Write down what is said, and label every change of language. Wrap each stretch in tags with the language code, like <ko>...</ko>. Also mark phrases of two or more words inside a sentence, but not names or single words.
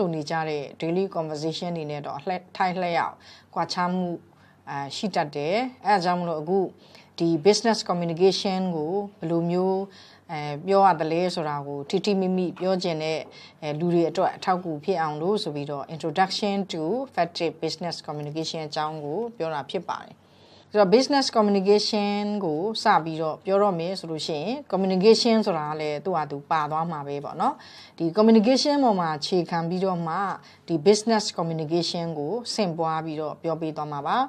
<my>ဆိုနေကြတဲ့</my> <en>daily conversation</en> <my>တွေနဲ့တော့ထိုင်လျက်ကွာခြားမှုရှိတတ်တယ်အဲဒါကြောင့်မလို့အခုဒီ</my> <en>business communication</en> <my>ကို ဘယ်လိုမျိုးပြောရတယ်လဲဆိုတာကိုထိထိမိမိပြောကျင်တဲ့လူတွေအတွက်အထောက်အကူဖြစ်အောင်လို့ဆိုပြီးတော့</my> <en>introduction to effective business communication</en> <my>အကြောင်းကိုပြောတာဖြစ်ပါတယ်ဆိုတော့</my> <en>business communication</en> <my>ကိုစပြီးတော့ပြောတော့မယ်ဆိုလို့ရှိရင် communication ဆိုတာကလည်းသူ့ဟာသူပါသွားမှာပဲပေါ့နော်ဒီ communication ပေါ်မှာခြေခံပြီးတော့မှဒီ</my> <en>business communication</en> <my>ကိုဆင့်ပွားပြီးတော့ပြောပေးသွားမှာပါ</my>